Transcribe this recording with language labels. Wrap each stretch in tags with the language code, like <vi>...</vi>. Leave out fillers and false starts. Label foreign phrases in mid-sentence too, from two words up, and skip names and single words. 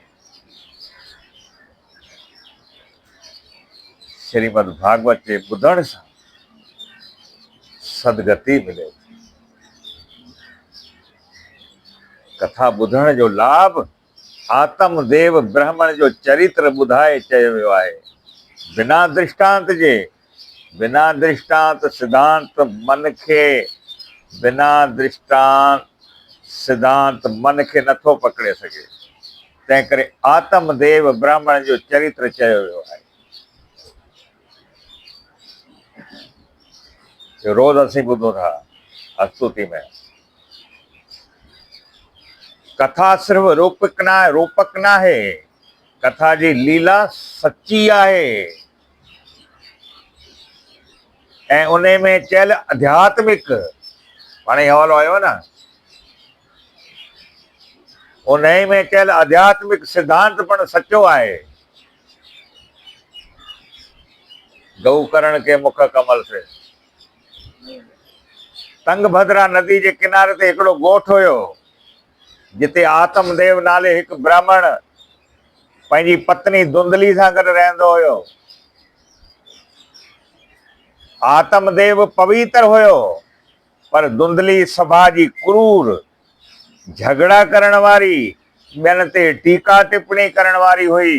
<sd>श्रीमद भागवत जे ॿुधण सां सदगति मिले। कथा ॿुधण जो लाभ आत्मदेव ब्राह्मण जो चरित्र ॿुधाए चयो वियो आहे। बिना दृष्टांत जे, बिना दृष्टांत सिद्धांत मन खे, बिना दृष्टांत सिद्धांत मन खे नथो पकड़े सघे। तंहिं करे आत्मदेव ब्राह्मण जो चरित्र चयो वियो आहे। रोज़ असीं ॿुधूं था स्तुति में। कथा सिर्फ रूपक न आहे, कथा जी लीला सच्ची आहे। ऐं उन में चयल आध्यात्मिक, पाणे हवालो आयो न, उन में चयल आध्यात्मिक सिद्धांत पण सचो आहे।</sd> <hi>गऊ करण के मुख कमल से।</hi> <sd>तंगभद्रा नदी जे किनारे ते हिकिड़ो ॻोठ हुयो, जिते आत्मदेव नाले हिकु ब्राह्मण पंहिंजी पत्नी धुंधली सां गॾु रहंदो हुयो। आत्मदेव पवित्र हुयो, पर धुंधली सभा जी क्रूर, झगड़ा करण वारी, ॿियनि ते टीका टिप्पणी करण वारी हुई।</sd>